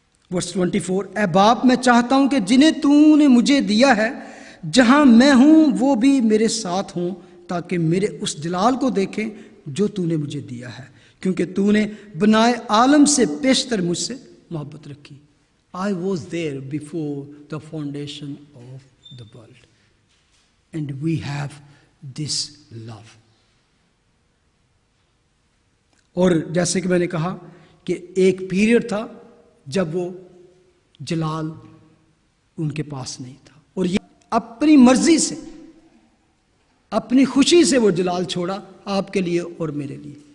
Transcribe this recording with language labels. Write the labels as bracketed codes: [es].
[ur] ورس 24، اے باپ، میں چاہتا ہوں کہ جنہیں تو نے مجھے دیا ہے، جہاں میں ہوں وہ بھی میرے ساتھ ہوں، تاکہ میرے اس جلال کو دیکھیں جو تو نے مجھے دیا ہے، کیونکہ تو نے بنائے عالم سے پیشتر مجھ سے محبت رکھی. [en] I was there before the foundation of the world, and we have this love. [ur] اور جیسے کہ میں نے کہا کہ ایک پیریڈ تھا جب وہ جلال ان کے پاس نہیں تھا، اور یہ اپنی مرضی سے، اپنی خوشی سے وہ جلال چھوڑا آپ کے لیے اور میرے لیے.